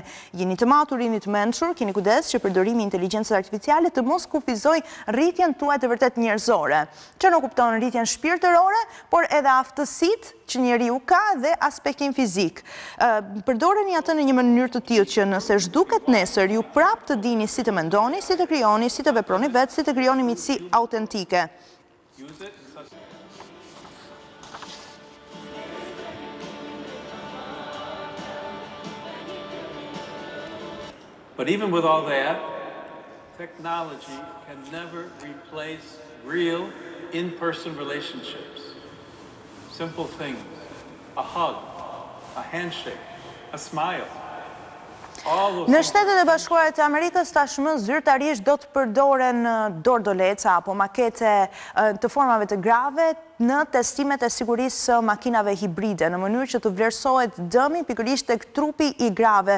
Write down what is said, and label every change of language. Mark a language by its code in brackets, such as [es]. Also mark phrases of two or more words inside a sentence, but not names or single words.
[sq] Jeni të matur, jeni të mençur, keni kujdes që përdorimi i inteligjencës artificiale të mos kufizojë rritjen tuaj të vërtet njerëzore, që nuk kupton rritjen shpirtërore, por edhe aftësitë që njeriu ka dhe aspektin fizik. Përdoreni atë në një mënyrë të tillë që nëse zhduket nesër ju prap të dini si të mendoni, si të krijoni, si të veproni vetë, si të krijoni miqësi autentike. [en] But even with all that, technology can never replace real in-person relationships. Simple things, a hug, a handshake, a smile. [sq] Në Shtetet e Bashkuara të Amerikës tashmë zyrtarisht do të përdoren dordoleca apo makete të formave të grave në testimet e sigurisë së makinave hibride, në mënyrë që të vlerësohet dëmi pikërisht tek trupi i grave.